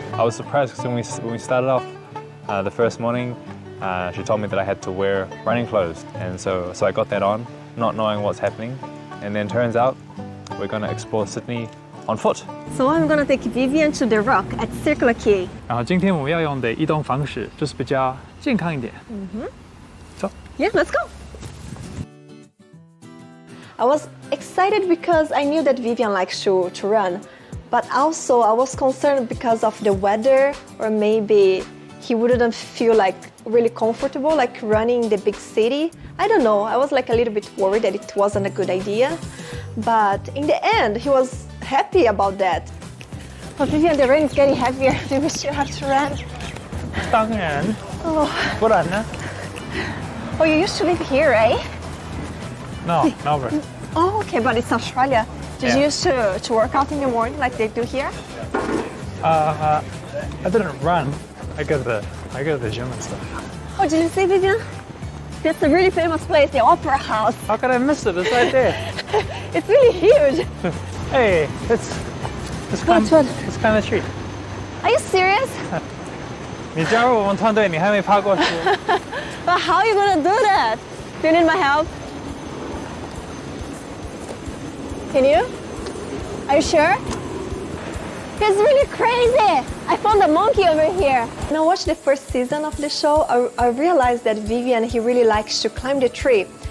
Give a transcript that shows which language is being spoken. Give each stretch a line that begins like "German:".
English: I was surprised because when we started off the first morning, she told me that I had to wear running clothes, and so I got that on, not knowing what's happening, and then turns out we're going to explore Sydney on foot. So I'm gonna take Vivian to The Rock at Circular Quay.
Chinese: 然后今天我们要用的移动方式就是比较健康一点。走。
English: Yeah, let's go. I was excited because I knew that Vivian likes to run, but also I was concerned because of the weather, or maybe he wouldn't feel like really comfortable like running in the big city. I don't know. I was like a little bit worried that it wasn't a good idea, but in the end he was happy about that. But Vivian, the rain is getting heavier. Do we still have to run?
Chinese: 当然，不然呢
English: Oh, you used to live here, right? ？No, never. Oh, okay, but it's Australia. Did you used to work out in the morning like they do here? I didn't run. I go to the gym and stuff. Oh, did you see, Vivian? That's a really famous place, the Opera House. How could I miss it? It's right there. It's really huge. Hey, it's What? kind of treat. Are you serious?
Chinese: 你加入我们团队，你还没爬过去。
English: But how are you gonna do that? Do you need my help? Can you? Are you sure? It's really crazy. I found a monkey over here. When I watched the first season of the show, I realized that Vivian, he really likes to climb the tree.